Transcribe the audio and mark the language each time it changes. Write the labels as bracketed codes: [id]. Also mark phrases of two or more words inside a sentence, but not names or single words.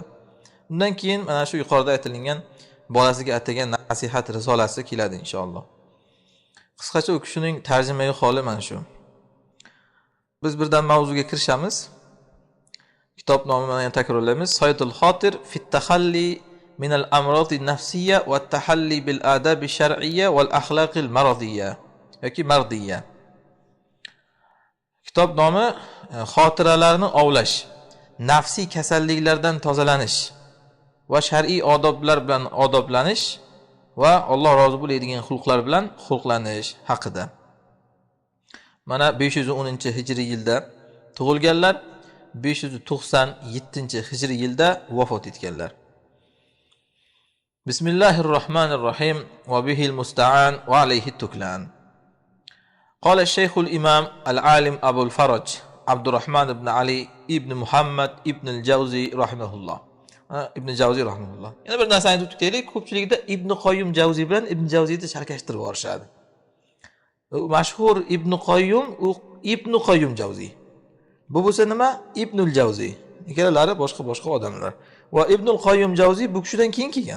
[uz] Undan keyin mana shu yuqorida aytilgan bolasiga atagan nasihat risolasi keladi inshaalloh. Qisqacha u kishining tarjimai holi mana shu. Biz birdan mavzuga kirishamiz. Kitob nomini yana takrorlaymiz. Saydul Xotir fi at-tahalli min al-amrad an-nafsiyya va at-tahalli bil adab ash-shar'iyya wal akhlaq al-maradiyya yoki mardiyya. Kitob nomi xotiralarni ovlash, nafsiy kasalliklardan tozalanish va shar'iy odoblar bilan odoblanish va Alloh rozi bo'ladigan xulqlar bilan xulqlanish haqida. Mana 510-hijriy yilda tug'ilganlar, 597-hijriy yilda vafot etganlar. [ar] بسم الله الرحمن الرحيم وبه المستعان وعليه التكلان. قال الشيخ الإمام العالم أبو الفرج عبد الرحمن بن علي ابن محمد ابن الجوزي رحمه الله. [uz] Ibn Jawziy rahimahulloh. Yana bir narsani aytib o'taylik, ko'pchilikda Ibn Qoyyum Jawziy bilan Ibn Jawziyni sharhlashtirib borishadi. Mashhur Ibn Qoyyum, u Ibn Qoyyum Jawziy. Bu bo'lsa nima? Ibnul Jawziy. Ikkalalari boshqa odamlar. Va Ibnul Qoyyum Jawziy bu kishidan keyin kelgan.